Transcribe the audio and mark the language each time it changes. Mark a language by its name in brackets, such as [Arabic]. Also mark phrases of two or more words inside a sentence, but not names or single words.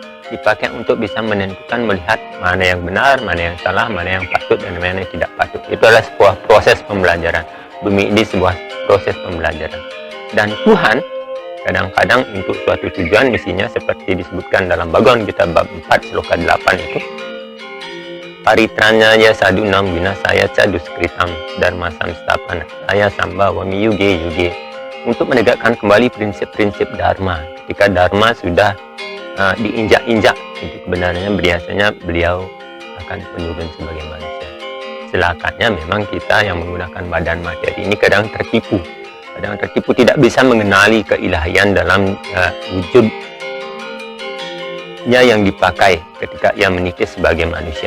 [Indonesian] Dipakai untuk bisa menentukan, melihat mana yang benar, mana yang salah, mana yang patut dan mana yang tidak patut. Itu adalah sebuah proses pembelajaran. Bumi ini sebuah proses pembelajaran. Dan Tuhan kadang-kadang untuk suatu tujuan misinya seperti disebutkan dalam Bhagavad Gita bab 4 sloka 8 itu, [Sanskrit] Paritranyaya sadunam vinasaya ca duskritam dharma samstapana saya samba wami yuge yuge, [Indonesian] untuk menegakkan kembali prinsip-prinsip dharma. Ketika dharma sudah diinjak-injak, itu kebenarannya biasanya beliau akan menurun sebagai manusia. Celakanya memang kita yang menggunakan badan materi ini kadang tertipu, tidak bisa mengenali keilahian dalam wujudnya yang dipakai ketika ia menitis sebagai manusia.